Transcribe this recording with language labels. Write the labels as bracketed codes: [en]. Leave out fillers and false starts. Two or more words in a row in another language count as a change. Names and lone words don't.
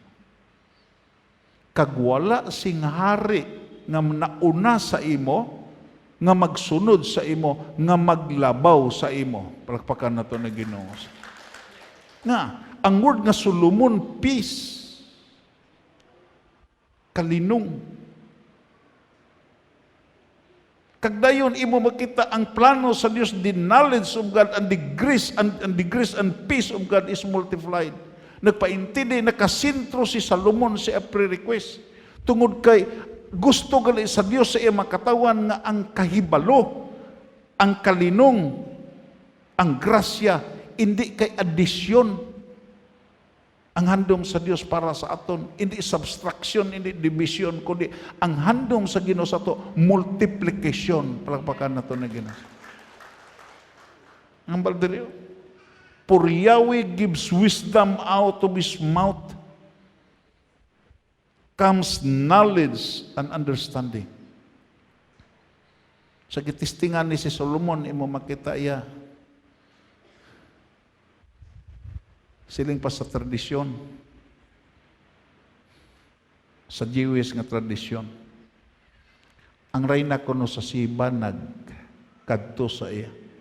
[hil] Kag wala sing hari nga nauna sa imo, nga magsunod sa imo, nga maglabaw sa imo. Palakpakan na to na Ginoo. Nga, ang word nga Solomon, peace, kalinong. Kagdayon imo makita ang plano sa Dios, [en] the knowledge of God and the grace and peace of God is multiplied. [hil] Nagpaintindi, nakasintro si Solomon sa pre-request. Tungod kay gusto gali sa Dios sa iya makatawan nga ang kahibalo, ang kalinong, ang grasya, hindi kay addition ang handom sa Dios para sa aton, hindi subtraction, hindi division, kundi ang handom sa Ginoo sa ato, multiplication. Palakpakan na to na Ginoo. Ang balderyo, [en] for Yahweh gives wisdom out of His mouth, comes knowledge and understanding. [hil] Sa gitistingan ni si Solomon, imo makita iya, siling pa sa tradisyon, sa Jewish nga tradisyon, ang reyna kuno sa Siba nagkadto sa iya.